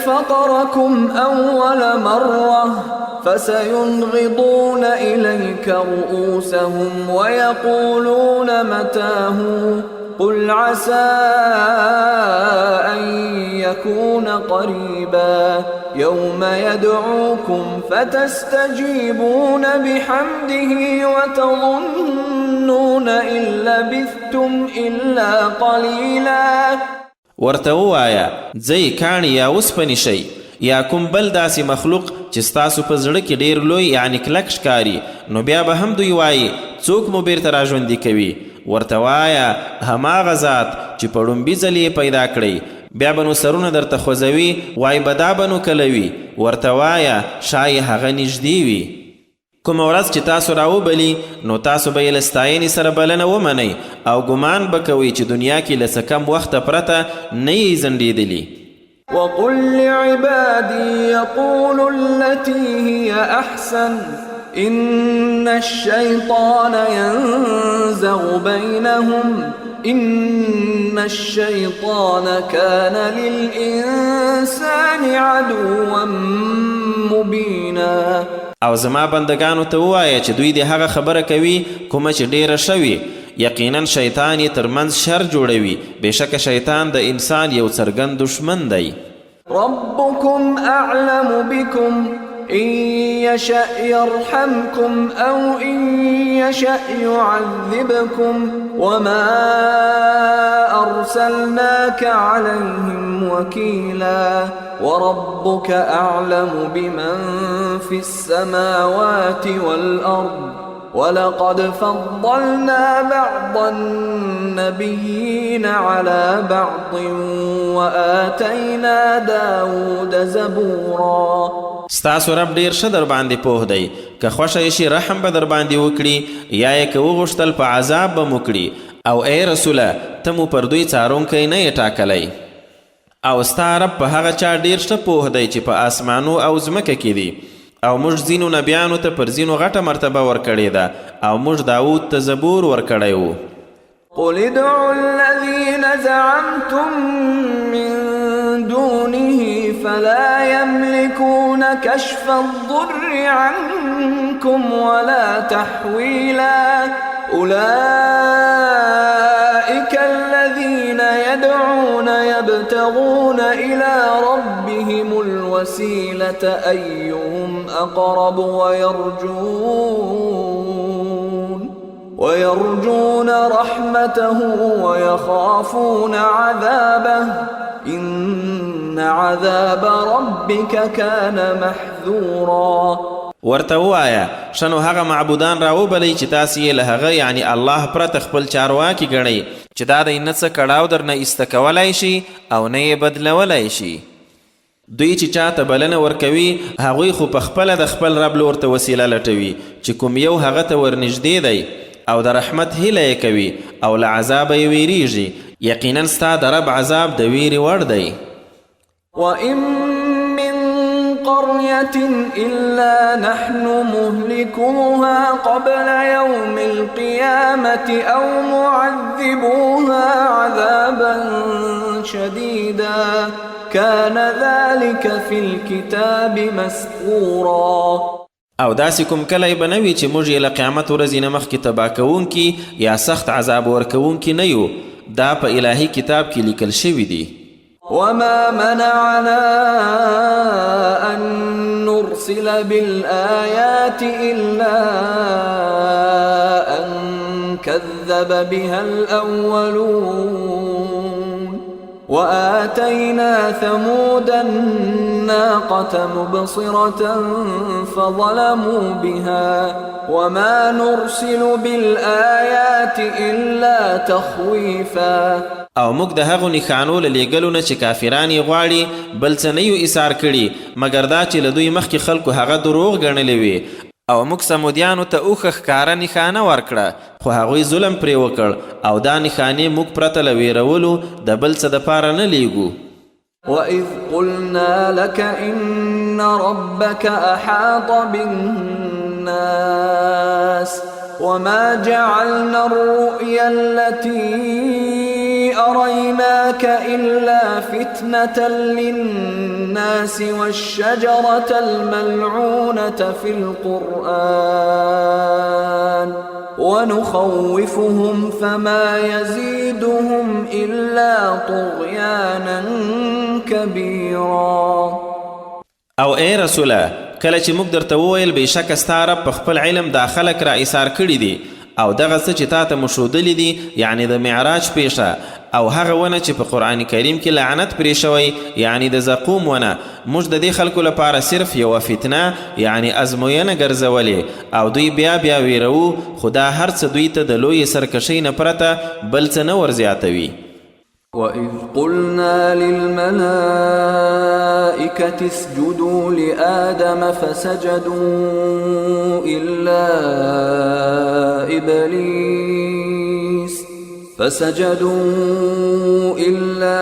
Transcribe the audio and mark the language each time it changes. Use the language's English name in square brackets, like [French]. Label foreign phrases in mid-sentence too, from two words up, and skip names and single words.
[Arabic] فطركم أول مرة فسينغضون إليك رؤوسهم ويقولون متاه قل عسى أن يكون قريبا يوم يدعوكم فتستجيبون بحمده وتظنون إن لبثتم إلا قليلا. [Pashto] ورته ووایه ځئ کاڼي یا اوسپنې شئ، یا کوم بل داسې مخلوق چې ستاسو په زړه کې ډیر لوی یعنی کلک ښکاري نو بیا به هم دوی وایي څوک مو بیرته راژوندي کوي ورته وایه هماغه ذات چې په ړومبي ځل یې پیدا کړئ بیا به نو سرونه درته خوځوي وایي به دا به نو کله وي ورته وایه ښایي هغه نږدې وي کومه ورځ چې تاسو راوبلي نو تاسو به یې له ستاینې سره بلنه ومنئ او ګمان به کوئ چې دنیا کې له څه کم وخته پرته نه یې زنډېدلي [Arabic] وقل لعبادي يقولوا التي هي أحسن إن الشيطان ينزغ بينهم إن الشيطان كان للإنسان عدوا مبينا [Pashto] او زما بندگانو ته ووایه چې دوی د هغه خبره کوي کومه چې ډیره شوي یقینا شیطان یې ترمنځ شر جوړوي بېشکه شیطان د انسان یو څرګند دشمن دی [Arabic] ربكم أعلم بكم إن يشأ يرحمكم أو إن يشأ يعذبكم وما أرسلناك عليهم وكيلا وربك أعلم بمن في السماوات والأرض ولقد فضلنا بعض النبيين على بعض وآتينا داود زبورا [Pashto] ستاسو رب ډیر ښه در باندې پوه دی که خوښه یې شي رحم به در باندې وکړي یا یې که وغوښتل په عذاب به مو کړي او ای رسوله ته مو پر دوی څارونکی نه یې ټاکلی او ستا رب په هغه چا ډیر ښه پوه دی چې په آسمانو او ځمکه کې دي او موږ ځینو نبیانو ته پر ځینو غټه مرتبه ورکړې ده او موږ داود ته زبور ورکړی و [Arabic] قل ادعوا الذين زعمتم من دونه فلا يملكون كشف الضر عنكم ولا تحويلا أولئك الذين يدعون يبتغون إلى ربهم الوسيلة أيهم أقرب ويرجون رحمته ويخافون عذابه إن عذاب ربك كان محذورا [Pashto] ورته ووایه ښه نو هغه معبودان راوبلئ چې تاسې یې له هغه یعنی الله پرته خپل چارواکي ګڼئ چې دا دی نه څه کړاو درنه ایسته کولی شي او نه یې بدلولی شي دوی چې چاته بلنه ورکوي هغوی خو په خپله د خپل رب لور ته وسیله لټوي چې کوم یو هغه ته ورنږدې دی او د رحمت هیله یې کوي او له عذابه یې ویریږي یقینا ستا د رب عذاب د ویرې وړ دی [Arabic] وَإِن مِّن قَرْيَةٍ إِلَّا نَحْنُ مُهْلِكُوهَا قَبْلَ يَوْمِ الْقِيَامَةِ أَوْ مُعَذِّبُوهَا عَذَابًا شَدِيدًا كَانَ ذَلِكَ فِي الْكِتَابِ مَسْطُورًا [Pashto] او داسې کوم کلی به نه وي چې موږ یې له قیامت ورځې نه مخکې تباه کوونکي یا سخت عذاب ورکوونکي نه یو دا په الهي کتاب کې لیکل شوي دي [Arabic] وما منعنا أن نرسل بالآيات إلا أن كذب بها الأولون وآتينا ثمود الناقة مبصرة فظلموا بها وما نرسل بالآيات إلا تخويفا [Pashto] او موږ د هغو نښانو له لیږلو نه چې کافران یې غواړي بل څه نه یو ایثار کړي مګر دا چې له دوی مخکې خلکو هغه دروغ ګڼلې وي او موږ سمودیانو ته اوښه ښکاره نښانه ورکړه خو هغوی ظلم پرې وکړ او دا نښانې موږ پرته له ویرولو د بل څه دپاره نه لیږو [Arabic] وَإِذْ قُلْنَا لَكَ إِنَّ رَبَّكَ أَحَاطَ بِالنَّاسِ وَمَا جَعَلْنَا الرُّؤْيَا الَّتِي أَرَيْنَاكَ إِلَّا فِتْنَةً لِلنَّاسِ وَالشَّجَرَةَ الْمَلْعُونَةَ فِي الْقُرْآنِ ونخوفهم فما يزيدهم إلا طغيانا كبيرا [Pashto] او ای رسوله کله چې موږ درته وویل بېشکه ستا رب په خپل علم دا خلک را ایثار کړي دي او دغه څه چې تا ته مو ښودلي دي یعنې د معراج پیښه او هغه ونه چې په قرآن کریم کې لعنت پرې شوی یعنی د زقوم ونه موږ د دې خلکو لپاره صرف یوه فتنه یعنی ازموینه ګرځولې او دوی بیا ویرو خو دا هر څه دوی ته د لویې سرکشۍ نه پرته بل څه نه ورزیاتوي. [Arabic] وَإِذْ قُلْنَا لِلْمَلَائِكَةِ اسْجُدُوا لِآدَمَ فَسَجَدُوا إِلَّا